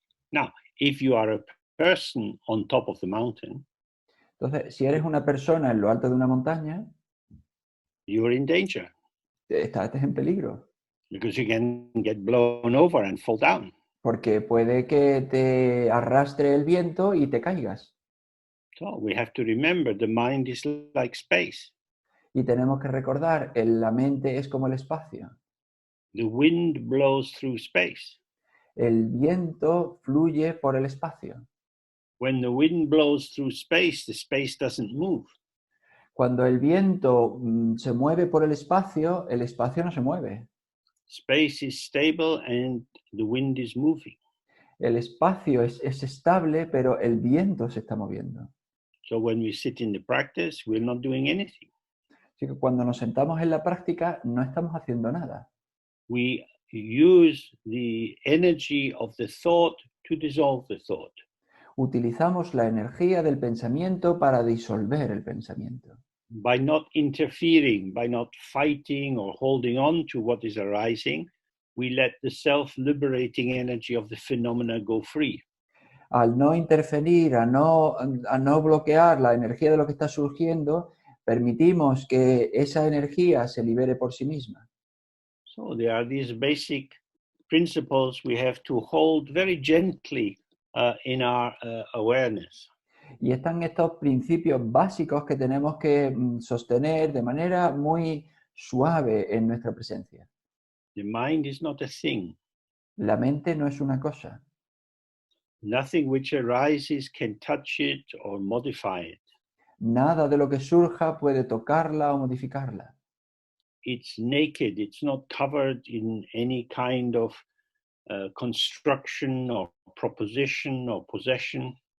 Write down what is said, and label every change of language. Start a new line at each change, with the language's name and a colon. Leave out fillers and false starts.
English: Now, if you are a person on top of the mountain,
Spanish: entonces, si eres una persona en lo alto de una montaña,
English: you're in danger.
Spanish: Estás en peligro.
English: Because you can get blown over and fall down.
Spanish: Porque puede que te arrastre el viento y te caigas.
English: So we have to remember the mind is like space.
Spanish: Y tenemos que recordar, la mente es como el espacio.
English: The wind blows through space.
Spanish: El viento fluye por el espacio.
English: When the wind blows through space, the space doesn't move.
Spanish: Cuando el viento se mueve por el espacio no se mueve.
English: Space is stable and the wind is moving.
Spanish: El espacio es estable, pero el viento se está moviendo.
English: So when we sit in the practice, we're not doing anything.
Spanish: Así que cuando nos sentamos en la práctica, no estamos haciendo nada.
English: We use the energy of the thought to dissolve the thought.
Spanish: Utilizamos la energía del pensamiento para disolver el pensamiento.
English: By not interfering, by not fighting or holding on to what is arising, we let the self-liberating energy of the phenomena go free.
Spanish: Al no interferir, a no bloquear la energía de lo que está surgiendo, permitimos que esa energía se libere por sí misma.
English: So there are these basic principles we have to hold very gently in our awareness.
Spanish: Y están estos principios básicos que tenemos que sostener de manera muy suave en nuestra presencia.
English: The mind is not a thing.
Spanish: La mente no es una cosa.
English: Nothing which arises can touch it or modify it.
Spanish: Nada de lo que surja puede tocarla o modificarla.
English: It's naked. It's not covered in any kind of construction or proposition or possession.